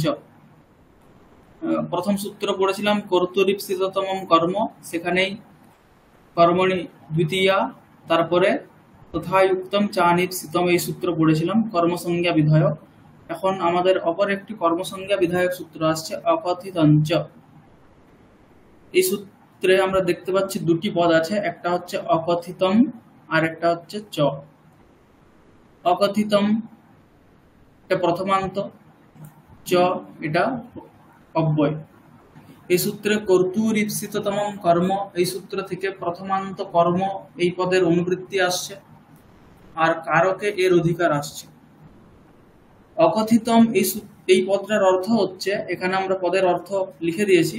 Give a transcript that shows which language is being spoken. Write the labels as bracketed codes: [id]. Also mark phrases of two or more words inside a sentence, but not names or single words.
[bn] প্রথম সূত্র পড়েছিলাম [sa] কর্তুরীপ্সিততম কর্ম, [bn] সেখানেই [sa] কর্মণি দ্বিতীয়া, [bn] তারপরে [sa] তথায়ুক্তম চানিপসিতম [bn] এই সূত্র পড়েছিলাম কর্মসংজ্ঞা বিধায়ক। এখন আমাদের অপর একটি কর্মসংজ্ঞা বিধায়ক সূত্র আসছে অকথিতঞ্চ। এই সূত্রে আমরা দেখতে পাচ্ছি দুটি পদ আছে, একটা হচ্ছে অকথিতম আর একটা হচ্ছে চ। অকথিতম এটা প্রথমান্ত, চ এটা অব্যয়। এই সূত্রে [sa] কর্তুরীপ্সিততম কর্ম, [bn] এই সূত্র থেকে প্রথমান্ত কর্ম এই পদের অনুবৃত্তি আসছে, আর কারকে এর অধিকার আসছে। অকথিতম এই পদটার অর্থ হচ্ছে, এখানে আমরা পদের অর্থ লিখে দিয়েছি।